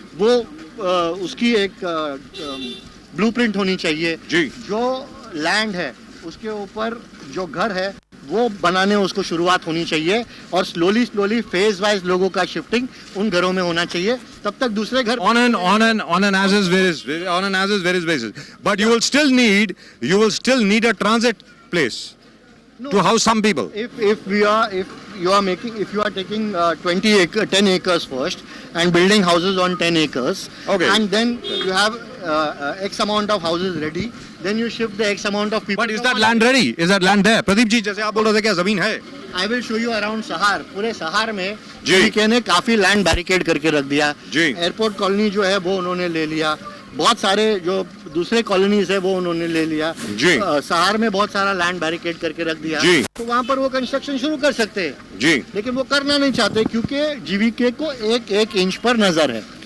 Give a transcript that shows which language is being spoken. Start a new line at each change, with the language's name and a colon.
Hindi: वो उसकी एक ब्लूप्रिंट होनी चाहिए। जी जो लैंड है उसके ऊपर जो घर है वो बनाने उसको शुरुआत होनी चाहिए और स्लोली फेज वाइज लोगों का शिफ्टिंग उन घरों में होना चाहिए, तब तक दूसरे घर
English: on an as is various basis, but you will still need a transit place to house some people. if you are taking 10 acres first and building houses on 10 acres, Okay. and then you have x amount of houses ready, then you shift the x amount of people. But is that land ready? Is that land there?
Hindi: Pradeep ji, जैसे आप बोल रहे थे, क्या जमीन है?
English: I will show you around Sahar,
Hindi: पूरे सहार में जी। जीके ने काफी लैंड बैरिकेड करके रख दिया। जी। एयरपोर्ट कॉलोनी जो है वो उन्होंने ले लिया, बहुत सारे जो दूसरे कॉलोनीज है वो उन्होंने ले लिया। जी। सहार में बहुत सारा लैंड बैरिकेड करके रख दिया। जी। तो वहाँ पर वो कंस्ट्रक्शन शुरू कर सकते हैं। जी लेकिन वो करना नहीं चाहते क्योंकि जीवीके को एक एक इंच पर नजर है।